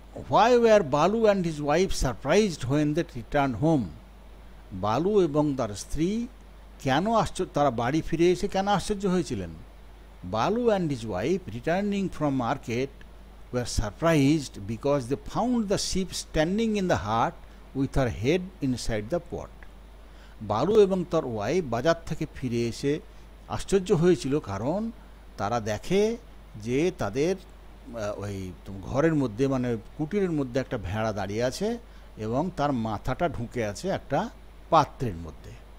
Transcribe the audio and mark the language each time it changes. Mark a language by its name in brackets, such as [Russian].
[English] Why were Balu and his wife surprised when they returned home? [Bangla] বালু এবং তার স্ত্রী কেন তারা বাড়ি ফিরে এসে কেন আশ্চর্য হয়েছিলেন? [English] Balu and his wife returning from market were surprised because they found the sheep standing in the hut with her head inside the pot. [Bangla] বালু এবং তার ওয়াইফ বাজার থেকে ফিরে এসে আশ্চর্য হয়েছিল, কারণ তারা দেখে যে তাদের ওই ঘরের মধ্যে মানে কুটিরের মধ্যে একটা ভেড়া দাঁড়িয়ে আছে এবং তার মাথাটা ঢুকে আছে একটা পাত্রের মধ্যে।